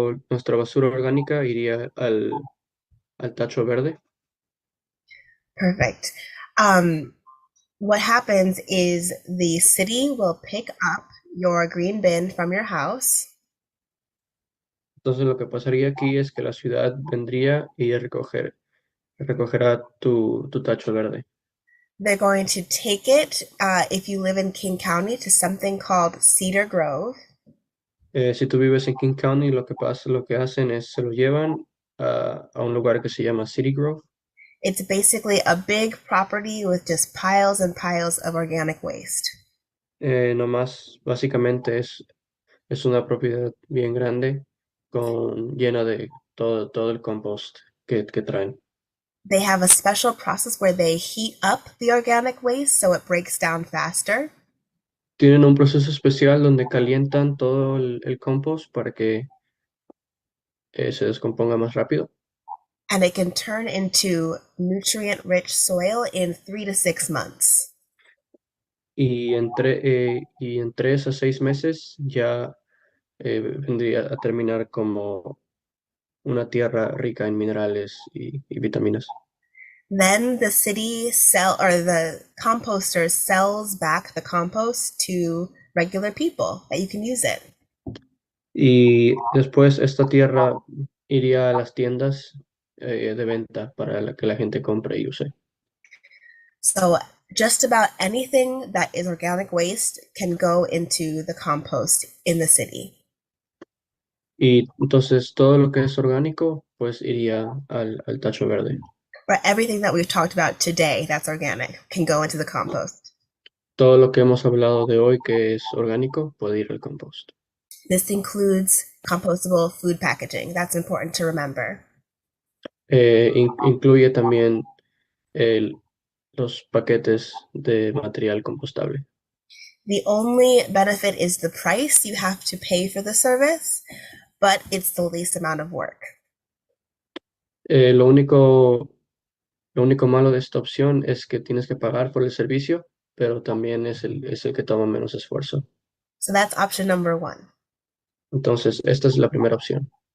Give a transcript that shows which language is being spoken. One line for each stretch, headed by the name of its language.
Spanish: Nuestra basura orgánica iría al tacho verde.
English: Perfect. What happens is the city will pick up your green bin from your house.
Spanish: Entonces lo que pasaría aquí es que la ciudad vendría y recogerá tu tacho verde.
English: They're going to take it, if you live in King County, to something called Cedar Grove.
Spanish: Si tú vives en King County, lo que hacen es se lo llevan a un lugar que se llama City Grove.
English: It's basically a big property with just piles and piles of organic waste.
Spanish: Nomás, básicamente es una propiedad bien grande llena de todo el compost que traen.
English: They have a special process where they heat up the organic waste so it breaks down faster.
Spanish: Tienen un proceso especial donde calientan todo el compost para que se descomponga más rápido.
English: And it can turn into nutrient-rich soil in 3 to 6 months.
Spanish: Y en 3 a 6 meses ya vendría a terminar como una tierra rica en minerales y vitaminas.
English: Then the the composter sells back the compost to regular people that you can use it.
Spanish: Y después esta tierra iría a las tiendas de venta para que la gente compre y use.
English: So just about anything that is organic waste can go into the compost in the city.
Spanish: Y entonces todo lo que es orgánico, pues iría al tacho verde.
English: Or everything that we've talked about today that's organic can go into the compost.
Spanish: Todo lo que hemos hablado de hoy que es orgánico puede ir al compost.
English: This includes compostable food packaging. That's important to remember.
Spanish: Incluye también los paquetes de material compostable.
English: The only benefit is the price you have to pay for the service, but it's the least amount of work.
Spanish: Eh, lo único, lo único malo de esta opción es que tienes que pagar por el servicio, pero también es el que toma menos esfuerzo.
English: So that's option number 1.
Spanish: Entonces, esta es la primera opción.